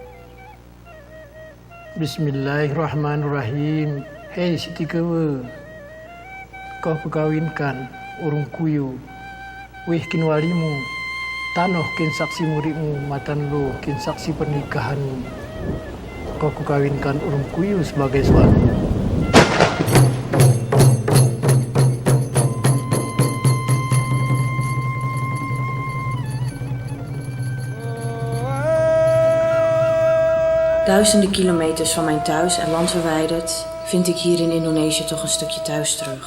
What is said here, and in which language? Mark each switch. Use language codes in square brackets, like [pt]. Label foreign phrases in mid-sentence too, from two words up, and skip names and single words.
[ar] Bismillahirrahmanirrahim. [gay] Hei Siti Kewe, [id] kau kukawinkan [gay] urung kuyu, wih kin walimu, tanoh kin [id] saksi muridmu, [gay] matan lo kin [id] saksi pernikahanmu. Kau kukawinkan [gay] urung kuyu [id] sebagai suami. [nl] Duizenden kilometers van mijn thuis en land verwijderd vind ik hier in Indonesië toch een stukje thuis terug.